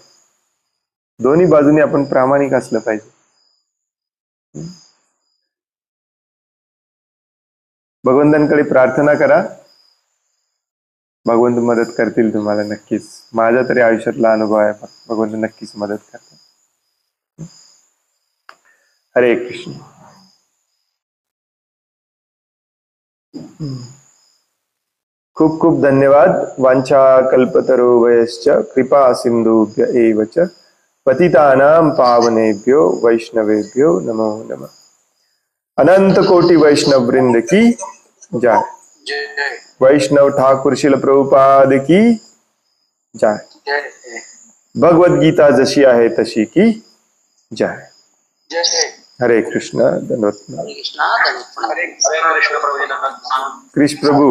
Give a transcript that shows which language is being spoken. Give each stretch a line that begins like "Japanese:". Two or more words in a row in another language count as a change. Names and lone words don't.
Marathi: दोन्ही बाजूने आपण प्रामाणिक असलं पाहिजे. भगवंतांकडे प्रार्थना करा, भगवंत मदत करतील तुम्हाला नक्कीच. माझ्या तरी आयुष्यातला अनुभव आहे, भगवंत नक्कीच मदत करतात. हरे कृष्ण. खूप खूप धन्यवाद.
Sanskrit: वांछा कल्पतरुभ्यश्च कृपा सिंधुभ्य एव च पतितानां पावनेभ्यो वैष्णवेभ्यो नमो नमः.
Hindi: अनंत कोटि वैष्णव वृंद की जय. वैष्णव ठाकुर शिल प्रभुपाद की जय.
Marathi: भगवद गीता जशी आहे तशी
Hindi: की जय.
Marathi: हरे कृष्ण. धन्यवाद. कृष्ण प्रभु.